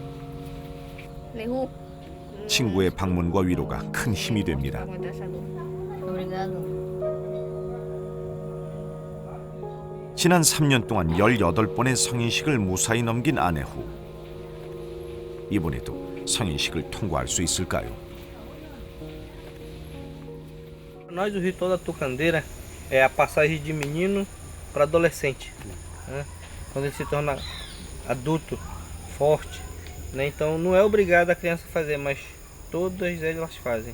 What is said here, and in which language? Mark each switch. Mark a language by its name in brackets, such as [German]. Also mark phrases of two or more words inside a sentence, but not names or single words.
[Korean] 친구의 방문과 위로가 큰 힘이 됩니다. 지난 3년 동안 18번의 성인식을 무사히 넘긴 아내후. 이번에도 성인식을 통과할 수 있을까요? [Portuguese] Para nós, o ritual da tucandeira é a passagem de menino para adolescente, né? Quando ele se torna adulto, forte, né? Então não é obrigado a criança fazer, mas todas elas fazem.